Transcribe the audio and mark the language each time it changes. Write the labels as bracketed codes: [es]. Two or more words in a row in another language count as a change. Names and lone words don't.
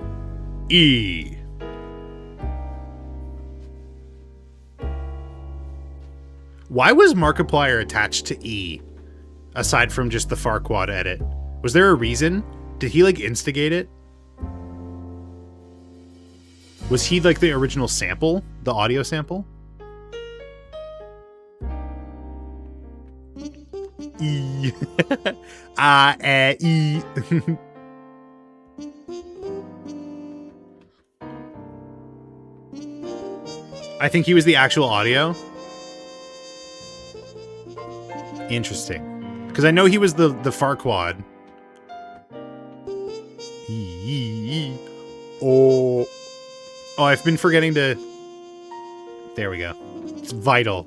[en] Why was Markiplier attached to E, aside from just the Farquaad edit? Was there a reason? Did he, like, instigate it? Was he, like, the original sample? The audio sample? E. A, E. I think he was the actual audio. Interesting. Because I know he was the Farquaad. E. Oh. Oh, I've been forgetting to... There we go. It's vital.